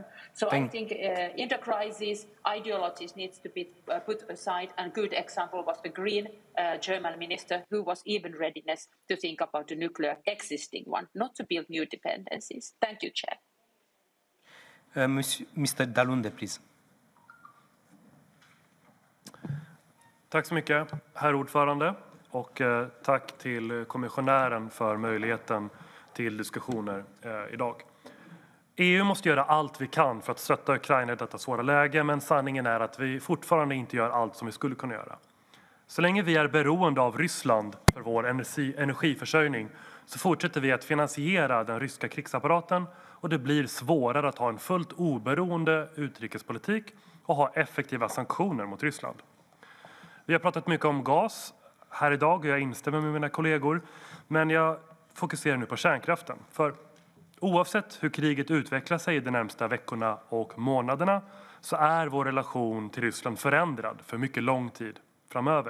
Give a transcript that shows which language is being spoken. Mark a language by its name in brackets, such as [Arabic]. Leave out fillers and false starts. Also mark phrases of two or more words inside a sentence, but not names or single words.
[English] So I think in the crisis, ideologies needs to be put aside, and good example was the Green German minister who was even readiness to think about the nuclear existing one, not to build new dependencies. Thank you, Chair. Mr. Dalunde, please. [Swedish] Tack så mycket, herr ordförande, och tack till kommissionären för möjligheten till diskussioner idag. EU måste göra allt vi kan för att stötta Ukraina i detta svåra läge, men sanningen är att vi fortfarande inte gör allt som vi skulle kunna göra. Så länge vi är beroende av Ryssland för vår energiförsörjning så fortsätter vi att finansiera den ryska krigsapparaten, och det blir svårare att ha en fullt oberoende utrikespolitik och ha effektiva sanktioner mot Ryssland. Vi har pratat mycket om gas här idag och jag instämmer med mina kollegor, men jag fokuserar nu på kärnkraften. För oavsett hur kriget utvecklar sig de närmsta veckorna och månaderna så är vår relation till Ryssland förändrad för mycket lång tid framöver.